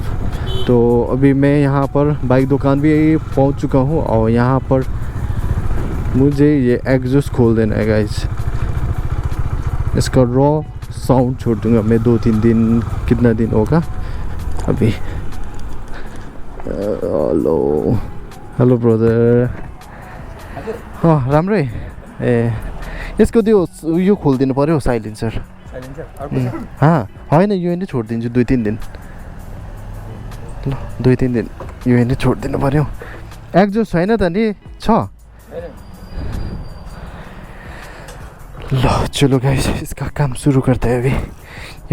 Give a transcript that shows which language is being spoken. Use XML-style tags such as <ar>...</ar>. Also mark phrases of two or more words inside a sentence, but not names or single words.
<hi>तो अभी मैं यहाँ पर बाइक दुकान भी पहुँच चुका हूँ, और यहाँ पर मुझे ये एग्जॉस्ट खोल देना है गाइस। इसका रॉ साउंड छोड़ दूँगा मैं 2-3 दिन, कितना दिन होगा अभी।</hi> <en>hello brother.</en> <ne>अँ राम्रै। ए यसको त्यो यो खोलिदिनु पऱ्यो साइलेन्सर। होइन यो नै छोडिदिन्छु 2-3 दिन, ल 2-3 दिन यो नै छोडिदिनु पऱ्यो। एग्जॉस्ट छैन त नि, छ।</ne> <hi>लो चलो गाइस, इसका काम शुरू करते हैं अभी।</hi>